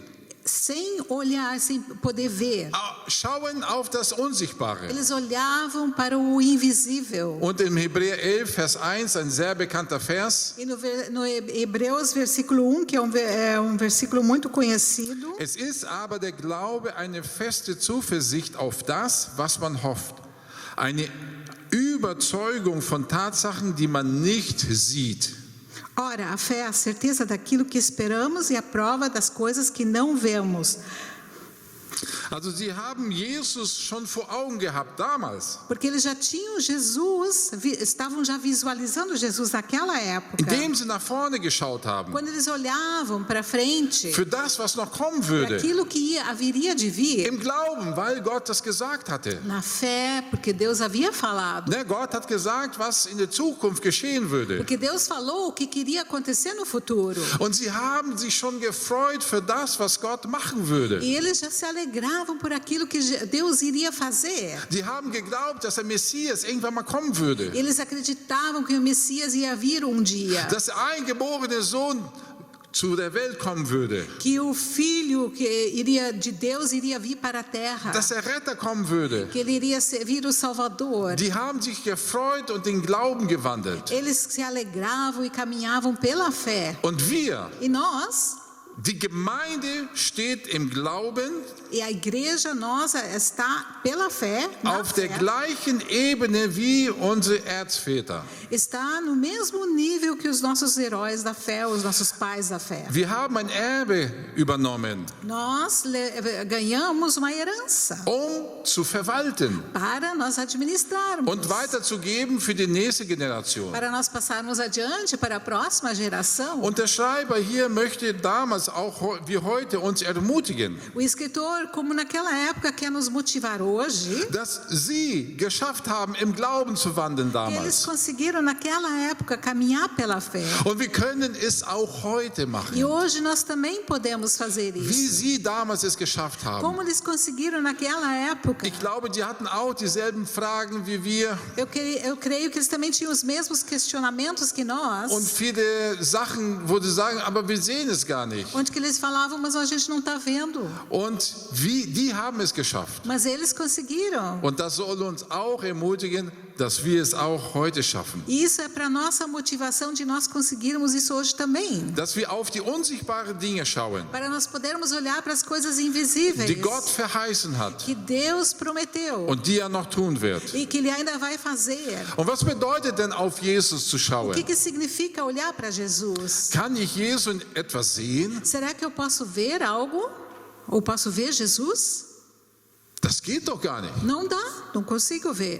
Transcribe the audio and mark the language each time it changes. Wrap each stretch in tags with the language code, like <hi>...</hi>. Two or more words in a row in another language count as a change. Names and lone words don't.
<pt>sem olhar, sem poder ver.</pt> <de>Schauen auf das Unsichtbare.</de> <pt>Eles olhavam para o invisível.</pt> <de>Und im Hebräer 11, Vers 1, ein sehr bekannter Vers.</de> <pt>E no Hebreus, versículo 1, que é um versículo muito conhecido.</pt> <de>Es ist aber der Glaube eine feste Zuversicht auf das, was man hofft. Eine Überzeugung von Tatsachen, die man nicht sieht.</de> <pt>Ora, a fé é a certeza daquilo que esperamos e a prova das coisas que não vemos.</pt> <de>Also sie haben Jesus schon vor Augen gehabt damals.</de> <pt>Porque eles já tinham Jesus, estavam já visualizando Jesus naquela época.</pt> <de>Indem sie nach vorne geschaut haben.</de> <pt>Quando eles olhavam para frente,</pt> <de>Für das, was noch kommen würde.</de> <pt>aquilo que haveria de vir.</pt> <de>Im Glauben, weil Gott das gesagt hatte.</de> <pt>Na fé, porque Deus havia falado.</pt> <de>Ne, Gott hat gesagt, was in der Zukunft geschehen würde.</de> <pt>Porque Deus falou o que queria acontecer no futuro.</pt> <de>Und sie haben sich schon gefreut für das, was Gott machen würde.</de> <pt>E eles já se alegravam por aquilo que Deus iria fazer.</pt> <de>Sie haben geglaubt, dass der Messias irgendwann mal kommen würde.</de> <pt>Eles acreditavam que o Messias ia vir um dia.</pt> <de>Dass der eingeborene Sohn zu der Welt kommen würde,</de> <pt>que o Filho de Deus iria vir para a terra,</pt> <de>dass der Retter kommen würde.</de> <pt>que ele iria servir o Salvador.</pt> <de>Die haben sich gefreut und den Glauben gewandelt.</de> <pt>Eles se alegravam e caminhavam pela fé.</pt> <de>Und wir,</de> <pt>E nós,</pt> <de>die Gemeinde steht im Glauben</de> <pt>e a igreja nossa está pela fé, na</pt> <de>auf der</de> <pt>fé,</pt> <de>gleichen Ebene wie unsere Erzväter.</de> <pt>está no mesmo nível que os nossos heróis da fé, os nossos pais da fé.</pt> <de>Wir haben ein Erbe übernommen,</de> <pt>Nós ganhamos uma herança</pt> <de>zu verwalten</de> <pt>para nós administrarmos,</pt> <de>und weiterzugeben für die nächste Generation.</de> <pt>para nós passarmos adiante para a próxima geração.</pt> <de>Und der Schreiber hier möchte damals auch wie heute uns ermutigen,</de> <pt>O escritor, como naquela época, quer nos motivar hoje.</pt> <de>dass sie geschafft haben, im Glauben zu wandeln</de> <pt>Eles</pt> <de>damals.</de> <pt>conseguiram naquela época caminhar pela fé.</pt> <de>Und wir können es auch heute</de> <pt>E</pt> <de>machen,</de> <pt>hoje nós também podemos fazer</pt> <de>wie</de> <pt>isso.</pt> <de>sie damals es geschafft haben.</de> <pt>Como eles conseguiram naquela época.</pt> <de>Ich glaube, die hatten auch dieselben Fragen wie wir</de> <pt>Eu creio que eles também tinham os mesmos questionamentos que nós.</pt> <de>und viele Sachen, wo sie sagen, aber wir sehen es gar nicht.</de> <pt>Onde que eles falavam, mas a gente não está vendo.</pt> <de>Und die haben es geschafft.</de> <pt>Mas eles conseguiram.</pt> <de>Und das soll uns auch ermutigen, dass wir es auch heute schaffen.</de> <pt>E isso é para nossa motivação de nós conseguirmos isso hoje também.</pt> <de>Dass wir auf die unsichtbaren Dinge schauen,</de> <pt>Para nós podermos olhar para as coisas invisíveis</pt> <de>die Gott verheißen hat</de> <pt>que Deus prometeu</pt> <de>und die er noch tun wird.</de> <pt>e que Ele ainda vai fazer.</pt> <de>Und was bedeutet denn, auf Jesus zu</de> <pt>O</pt> <de>schauen?</de> <pt>que significa olhar para Jesus?</pt> <de>Kann ich Jesus in etwas sehen?</de> <pt>Será que eu posso ver algo? Ou posso ver Jesus?</pt> <de>Das geht doch gar nicht.</de> <pt>Não dá, não consigo ver.</pt>